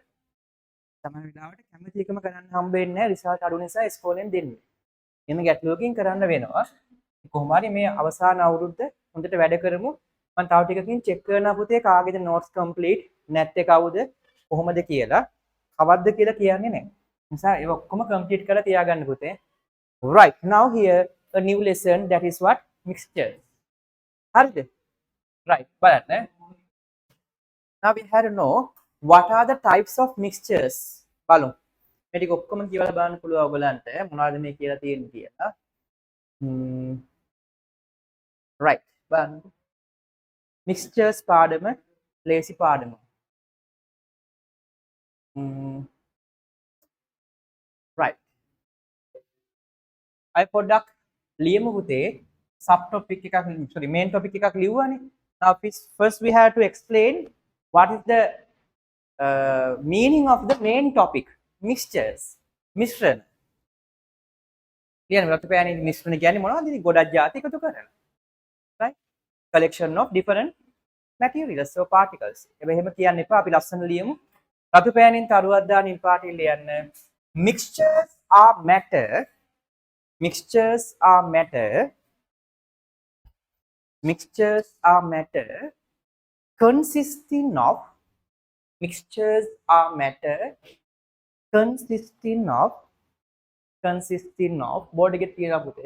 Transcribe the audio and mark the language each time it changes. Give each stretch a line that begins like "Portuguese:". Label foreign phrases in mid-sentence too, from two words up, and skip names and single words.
Sinhala: සමහර වෙලාවට කැමති එකම කරන්න හම්බ වෙන්නේ නැහැ රිසල්ට් අඩු නිසා ඉස්කෝලෙන් දෙන්නේ. එන්න ගැටලුවකින් කරන්න වෙනවා. කොහොම හරි මේ අවසාන අවුරුද්ද හොඳට වැඩ කරමු. මම තව ටිකකින් චෙක් කරනවා පුතේ කාගේද
English: notes complete
Sinhala: නැත්te කවුද කොහොමද කියලා. කවද්ද කියලා කියන්නේ නැහැ. නිසා ඒක ඔක්කොම complete කරලා තියාගන්න පුතේ.
English: Right. Now here a new lesson that is what? Mixture.
Sinhala: හරිද? Right. බලන්න.
English: Now we have to know what are the types of mixtures.
Sinhala: බලමු. මේ ටික ඔක්කොම කියවලා බලන්න පුළුවන් ඔයගලන්ට මොනවද මේ කියලා තියෙන්නේ කියලා. right. බලන්න. mixtures පාඩම ලේසි පාඩම.
English: right.
Sinhala: අය පොඩ්ඩක් ලියමු පුතේ
English: sub topic
Sinhala: එකක්
English: sorry main topic
Sinhala: එකක් ලියුවානේ.
English: Now first we have to explain what is the meaning of the main topic mixtures මිශ්‍රණ.
Sinhala: ලියන්න රතු පෑනේ මිශ්‍රණ කියන්නේ මොනවද? ඉතින් ගොඩක් ಜಾති එකතු කරලා.
English: right? collection of different materials or particles.
Sinhala: එහෙම කියන්න එපා අපි ලස්සන ලියමු. රතු පෑනෙන් තරුවක් දාන නිල් පාටින් ලියන්න.
English: Mixtures are matter. Mixtures are matter. Mixtures are matter consisting of. Mixtures are matter consisting of. Consisting of.
Sinhala: Board එක තියෙනවා පුතේ.